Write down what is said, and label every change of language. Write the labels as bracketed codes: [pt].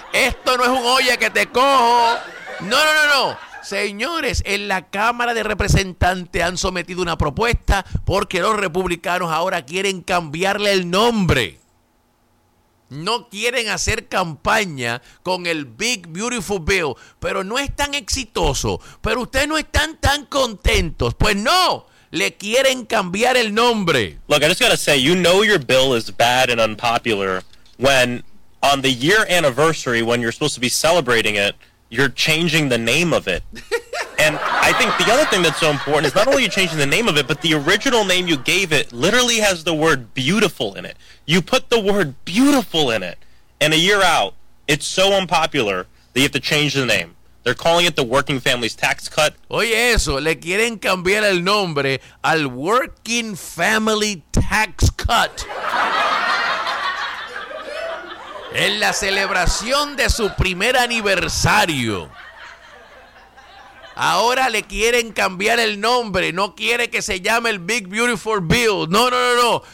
[es] Esto no es un olla que te cojo. No. Señores, en la Cámara de Representantes han sometido una propuesta porque los republicanos ahora quieren cambiarle el nombre. No quieren hacer campaña con el Big Beautiful Bill, pero no es tan exitoso. Pero ustedes no están tan contentos. Pues no, le quieren cambiar el nombre. [en] Look, I just gotta say, you know your bill is bad and unpopular when on the year anniversary, when you're supposed to be celebrating it, you're changing the name of it. And I think the other thing that's so important is not only are you changing the name of it, but the original name you gave it literally has the word beautiful in it. You put the word beautiful in it, and a year out, it's so unpopular that you have to change the name. They're calling it the Working Families Tax Cut. [es] Oye eso, le quieren cambiar el nombre al Working Family Tax Cut. En la celebración de su primer aniversario. Ahora le quieren cambiar el nombre. No quiere que se llame el Big Beautiful Bill. No.